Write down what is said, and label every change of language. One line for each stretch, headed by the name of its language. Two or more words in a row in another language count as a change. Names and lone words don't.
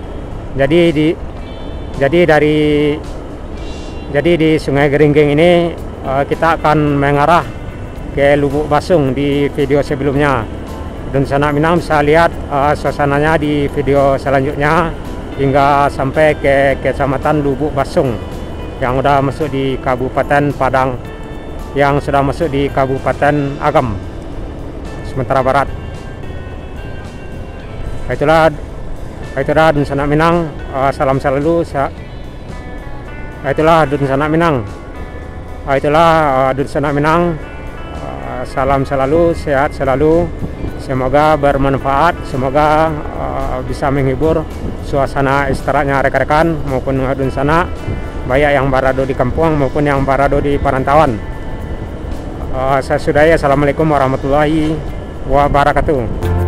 Indonesian: Jadi di Sungai Geringging ini kita akan mengarah ke Lubuk Basung di video sebelumnya. Dan Sanak Minang bisa lihat suasananya di video selanjutnya hingga sampai ke Kecamatan Lubuk Basung yang sudah masuk di Kabupaten Padang, yang sudah masuk di Kabupaten Agam, Sumatera Barat. Itulah
Minangkabau: Dun Sanak
Indonesian: Minang, salam selalu. Itulah
Minangkabau: Dun Sanak
Indonesian: Minang. Itulah
Minangkabau: Dun Sanak
Indonesian: Minang. Salam selalu, sehat selalu. Semoga bermanfaat, semoga bisa menghibur suasana istirahatnya rekan-rekan maupun
Minangkabau: Dun Sanak,
Indonesian: baik yang berada di kampung maupun yang berada di perantauan. Saya sudahi.
Arabic: السلام عليكم ورحمة الله وبركاته.